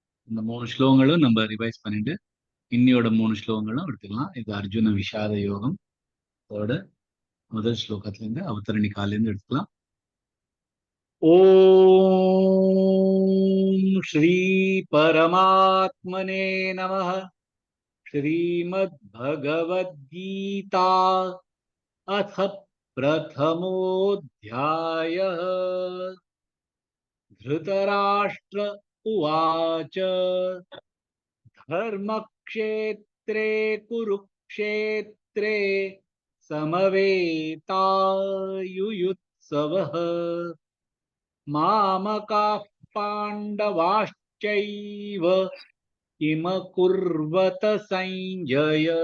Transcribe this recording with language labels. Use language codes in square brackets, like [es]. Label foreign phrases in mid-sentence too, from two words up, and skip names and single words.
[ta] இந்த 3 ஸ்லோகங்களும் நம்ம ரிவைஸ் பண்ணிட்டு இன்னியோட 3 ஸ்லோகங்களும் எடுத்துக்கலாம். இது அர்ஜுன விஷாத யோகம் அதோட முதல் ஸ்லோகத்துல இருந்து அவதரணி கால இருந்து எடுத்துக்கலாம். [sa] ओम् श्री परमात्मने नमः. श्रीमद् भगवद्गीता अथ प्रथमोऽध्यायः। धृतराष्ट्र उवाच धर्मक्षेत्रे कुरुक्षेत्रे समवेतायुयुत्सवः मामकाः पाण्डवाश्चैव किमकुर्वत संजय।